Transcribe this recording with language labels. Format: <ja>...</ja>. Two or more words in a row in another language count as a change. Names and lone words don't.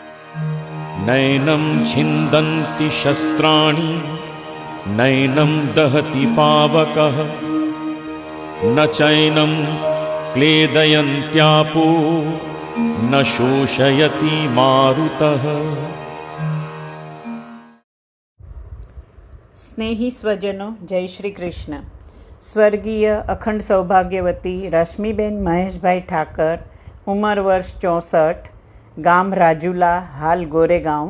<sa>नैनं छिन्दन्ति शस्त्राणि नैनं दहति पावकः न चैनं क्लेदयन्त्यापो न शोषयति मारुतः।</sa> <gu>સ્નેહી સ્વજનો, જય શ્રી કૃષ્ણ. સ્વર્ગીય અખંડ સૌભાગ્યવતી રશ્મિબેન મહેશભાઈ ઠાકર, ઉંમર વર્ષ 64, ગામ રાજુલા, હાલ ગોરેગાંવ.</gu>